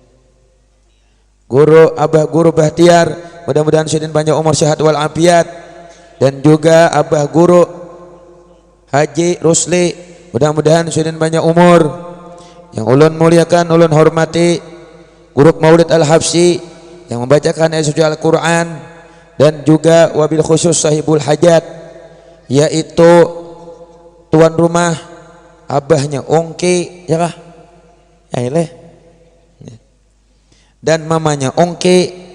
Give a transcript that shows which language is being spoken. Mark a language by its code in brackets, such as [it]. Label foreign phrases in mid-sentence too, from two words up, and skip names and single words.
[bjn] Guru Abah Guru Bahtiar, mudah-mudahan sidin banyak umur sehat wal afiat. Dan juga Abah Guru Haji Rusli, mudah-mudahan sidin banyak umur. Yang ulun muliakan, ulun hormati Guru Maulid Al-Habsyi yang membacakan ayat suci Al-Quran. Dan juga [ar] wabil khusus sahibul hajat, [bjn] yaitu tuan rumah abahnya Ongke, ya kah? Ya, dan mamanya Ongke.